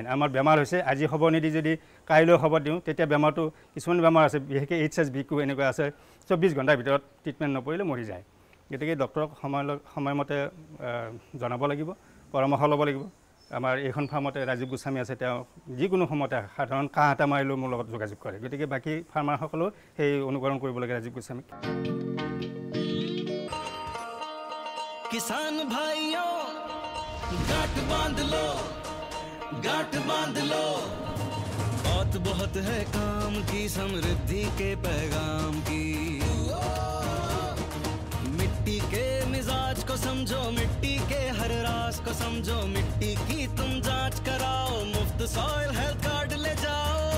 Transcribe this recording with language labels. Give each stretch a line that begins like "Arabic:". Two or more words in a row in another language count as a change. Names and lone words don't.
Assamese: আমাৰ বেমাৰ হৈছে, আজি খবৰ নিদি যদি কাইলৈ খবৰ দিওঁ, তেতিয়া বেমাৰটো, কিছুমান বেমাৰ আছে বিশেষকৈ HSBQ এনেকুৱা আছে, 24 ঘণ্টাৰ ভিতৰত ট্ৰিটমেণ্ট নকৰিলে মৰি যায়। গতিকে ডক্টৰক সময়মতে জনাব লাগিব, পৰামৰ্শ ল'ব লাগিব। আমাৰ এইখন ফাৰ্মতে ৰাজীৱ গোস্বামী আছে, তেওঁ যিকোনো সময়তে সাধাৰণ কাহ এটা মাৰিলেও মোৰ লগত যোগাযোগ কৰে। গতিকে বাকী ফাৰ্মাৰসকলেও সেই অনুকৰণ কৰিব লাগে ৰাজীৱ গোস্বামীক।
Hindi: किसान भाइयों गांठ बांध लो, बहुत है काम की, समृद्धि के पैगाम की। मिट्टी के मिजाज को समझो, मिट्टी के हर राज को समझो, मिट्टी की तुम जांच कराओ, मुफ्त सॉइल हेल्थ कार्ड ले जाओ।